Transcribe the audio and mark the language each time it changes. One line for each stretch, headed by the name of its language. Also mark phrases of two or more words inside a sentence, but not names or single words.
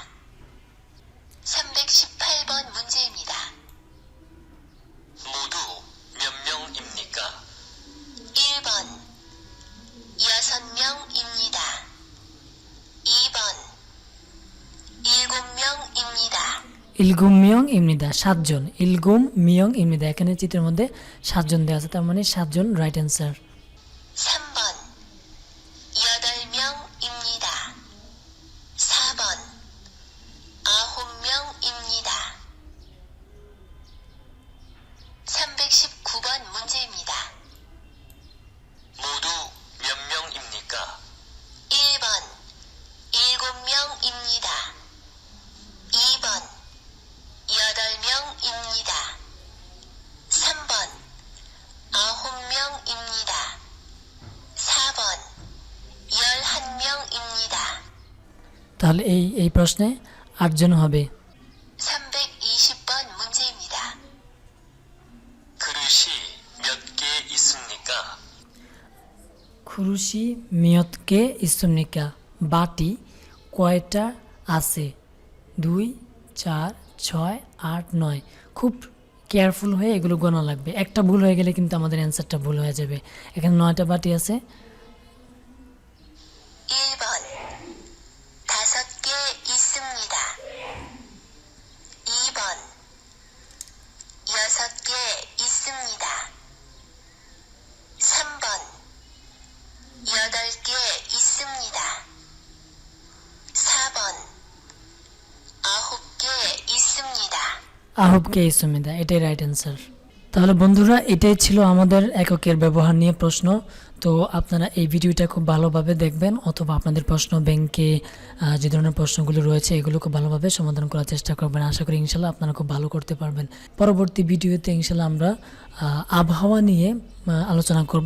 Korean: 318번 문제입니다. 모두 몇 명입니까? 1번 6명입니다. 2번 7명입니다.
Bangla: 7명입니다, 7 জন। 7명입니다, এখানে চিত্রের মধ্যে 7 জন দেওয়া আছে, তার মানে 7 জন
English: right answer.
Korean: 3번 8명입니다. 4번 9명입니다. 319번 문제입니다. 모두 몇 명입니까? 1번 7명입니다. 2번 8명입니다. 3번 9명입니다. 4번 11명입니다.
Bangla: তাহলে এই প্রশ্নে 8 জন হবে।
Korean: 320번 문제입니다. 그릇이 몇 개 있습니까? 그릇이 몇 개 있습니까,
Bangla: বাটি কয়টা আছে? 2 4 6 8 9। খুব কেয়ারফুল হয়ে এগুলো গোনা লাগবে, একটা ভুল হয়ে গেলে কিন্তু আমাদের অ্যান্সারটা ভুল হয়ে যাবে। এখানে 9টা বাটি আছে।
Korean: 1번 5개 있습니다. 2번 6개 있습니다. 3번 8개 있습니다. 4번 9개 있습니다. 아홉 개 있습니다,
Bangla: এটাই
English: right answer.
Bangla: তাহলে বন্ধুরা, এটাই ছিল আমাদের এককের ব্যবহার নিয়ে প্রশ্ন। তো আপনারা এই ভিডিওটা খুব ভালোভাবে দেখবেন, অথবা আপনাদের প্রশ্ন ব্যাংকে যে ধরনের প্রশ্নগুলো রয়েছে এগুলো খুব ভালোভাবে সমাধান করার চেষ্টা করবেন। আশা করি ইনশাল্লাহ আপনারা খুব ভালো করতে পারবেন। পরবর্তী ভিডিওতে ইনশাল্লাহ আমরা আবহাওয়া নিয়ে আলোচনা করব।